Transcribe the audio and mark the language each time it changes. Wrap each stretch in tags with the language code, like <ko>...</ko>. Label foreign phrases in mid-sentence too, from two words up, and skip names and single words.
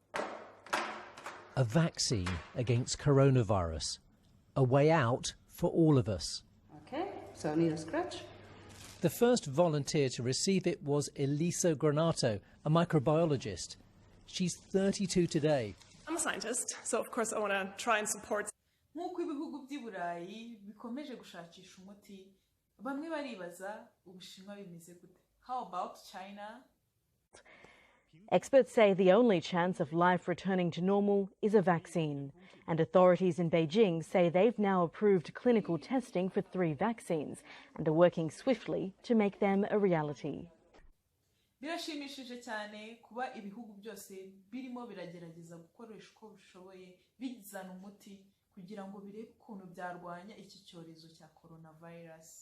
<en>A vaccine against coronavirus. A way out for all of us. Okay, so I need a scratch. The first volunteer to receive it was Elisa Granato, a microbiologist. She's 32 today. I'm a scientist, so of course I want to try and support.</en> <rw>Nk'uko ibihugu by'i Burayi bikomeje gushakisha umuti, bamwe baribaza Ubushinwa bimeze gute?</rw> <en>How about China? Experts say the only chance of life returning to normal is a vaccine. And authorities in Beijing say they've now approved clinical testing for 3 vaccines and are working swiftly to make them a reality.</en> <rw>Birashimishije cyane kuba ibihugu byose birimo biragerageza gukoresha uko bishoboye bizana umuti kugira ngo birebe ukuntu byarwanya iki cyorezo cya coronavirus.</rw>